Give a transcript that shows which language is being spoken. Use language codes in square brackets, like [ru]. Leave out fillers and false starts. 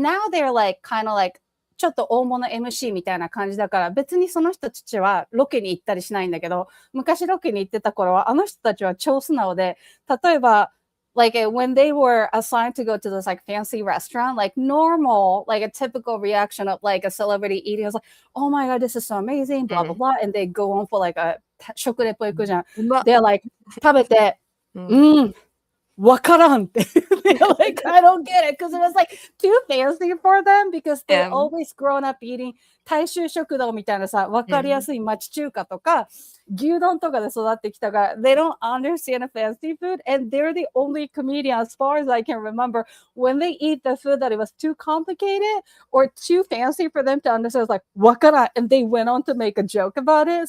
[en] they're like kind of like [ja] ちょっと大物 MC みたいな感じだから、別にその人たちはロケに行ったりしないんだけど、昔ロケに行ってた頃は、あの人たちは超素直で、例えば、 [en] like when they were assigned to go to this like fancy restaurant, like normal, like a typical reaction of like a celebrity eating was like, oh my God, this is so amazing, blah, blah, blah. And they go on for like a [ja] 食レポ行くじゃん。 [en] They're like, [ja] 食べて、わからんって。 [en] They're like, I don't get it. Because it was like too fancy for them because they always grown up eating [ja] 大衆食堂みたいなさ、わかりやすい町中華とか、牛丼とかで [en] 育ってきたから、they don't understand a fancy food, and they're the only comedian, as far as I can remember, when they eat the food that it was too complicated or too fancy for them to understand, it's like, [ja] わからん, [en] and they went on to make a joke about it.